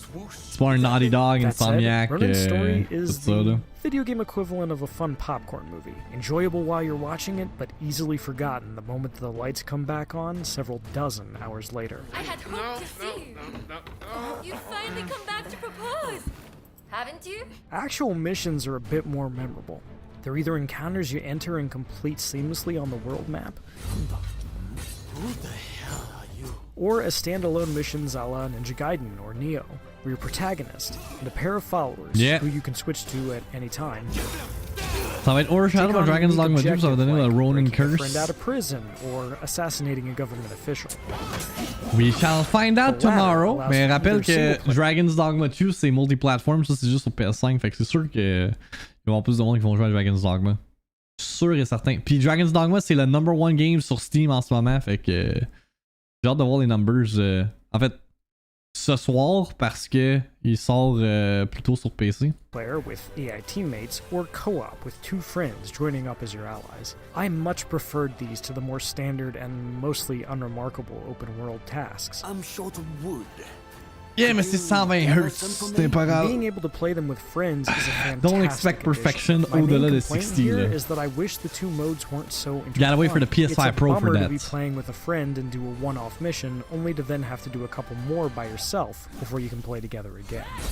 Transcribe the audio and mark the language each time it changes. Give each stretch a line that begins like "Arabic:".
French: C'est pas un Naughty Dog, Insomniac, tout ça, là.
English: Video game equivalent of a fun popcorn movie. Enjoyable while you're watching it, but easily forgotten the moment the lights come back on several dozen hours later. I had hoped to see you. You'd finally come back to propose, haven't you? Actual missions are a bit more memorable. They're either encounters you enter and complete seamlessly on the world map, Who the hell are you? or as standalone missions a la Ninja Gaiden or Neo, where your protagonist and a pair of followers who you can switch to at any time.
French: Ça va être overshadowed by Dragon's Dogma 2, ça va donner le Ronin Curse.
English: Friend out of prison or assassinating a government official. We shall find out tomorrow.
French: Mais rappelle que Dragon's Dogma 2 c'est multiplatform, ça c'est juste sur PS5, fait que c'est sûr que il va y avoir plus de monde qui vont jouer à Dragon's Dogma. Sûr et certain. Puis Dragon's Dogma c'est le #1 game sur Steam en ce moment, fait que j'ai hâte de voir les numbers. En fait, ce soir parce que il sort plutôt sur PC.
English: Player with AI teammates or co-op with two friends joining up as your allies. I much preferred these to the more standard and mostly unremarkable open world tasks. I'm short of wood.
French: Yeah, mais c'est 120 Hz, c'est pas grave.
English: Being able to play them with friends is a fantastic Don't expect perfection
French: au-delà de 60 là.
English: Is that I wish the two modes weren't so intertwined. Gotta wait for the PS5 Pro for that. To be playing with a friend and do a one-off mission, only to then have to do a couple more by yourself before you can play together again.